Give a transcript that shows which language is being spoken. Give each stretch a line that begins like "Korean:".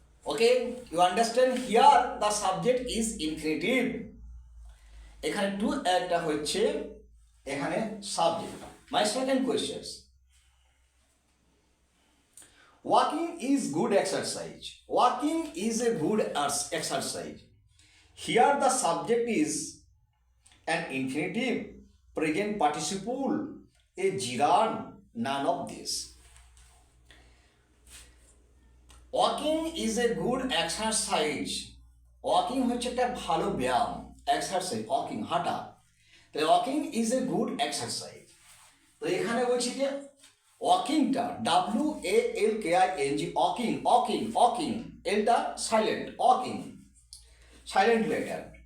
English: Okay, you understand? Here the subject is infinitive.
Bangla: এখানে two একটা হচ্ছে এখানে subject.
English: My second question, walking is good exercise. Walking is a good exercise. Here the subject is an infinitive, present participle, a gerund, none of this. Walking is a good exercise.
Bangla: Walking হচ্ছে একটা ভালো ব্যায়াম, exercise, walking হাঁটা। তো
English: Walking is a good exercise.
Bangla: তো এখানে বলছি যে ওয়াকিংটা WALKING, walking, walking, walking, এলটা silent, walking silent letter.